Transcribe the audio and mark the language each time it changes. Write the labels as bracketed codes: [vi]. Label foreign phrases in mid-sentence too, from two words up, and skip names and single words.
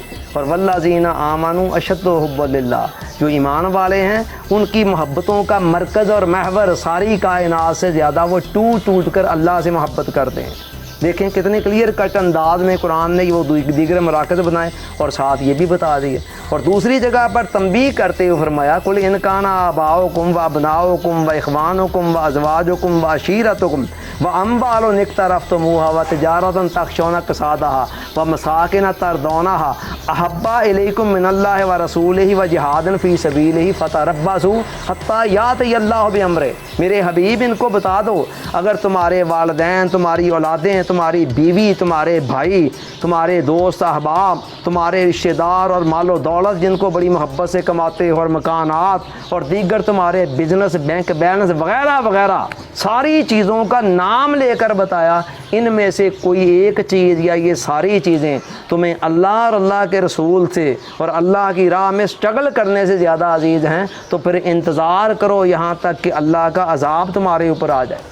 [ur] اور [ar] والذین آمنوا اشد حبا للہ، [ur] جو ایمان والے ہیں ان کی محبتوں کا مرکز اور محور ساری کائنات سے زیادہ وہ ٹوٹ کر اللہ سے محبت کرتے ہیں۔ دیکھیں کتنے [en] clear cut [ur] انداز میں قرآن نے وہ دیگر مراکز بنائے اور ساتھ یہ بھی بتا دیے۔ اور دوسری جگہ پر تنبیہ کرتے ہوئے فرمایا [ar] قل ان کان آباؤکم و ابناؤکم و اخوانکم و ازواجکم و عشیرتکم و اموال اقترفتموها و تجارۃ تخشون کسادها و مساکن ترضونها احب الیکم من اللہ و رسولہ و جہاد فی سبیلہ فتربصوا حتی یأتی اللہ بامرہ۔ [ur] میرے حبیب ان کو بتا دو، اگر تمہارے والدین، تمہاری اولادیں، تمہاری بیوی، تمہارے بھائی، تمہارے دوست احباب، تمہارے رشتہ دار اور مال و دولت جن کو بڑی محبت سے کماتے ہو، اور مکانات اور دیگر تمہارے بزنس، [en] bank balance [ur] وغیرہ وغیرہ، ساری چیزوں کا نام لے کر بتایا، ان میں سے کوئی ایک چیز یا یہ ساری چیزیں تمہیں اللہ اور اللہ کے رسول سے اور اللہ کی راہ میں سٹرگل کرنے سے زیادہ عزیز ہیں تو پھر انتظار کرو یہاں تک کہ اللہ کا عذاب تمہارے اوپر آ جائے۔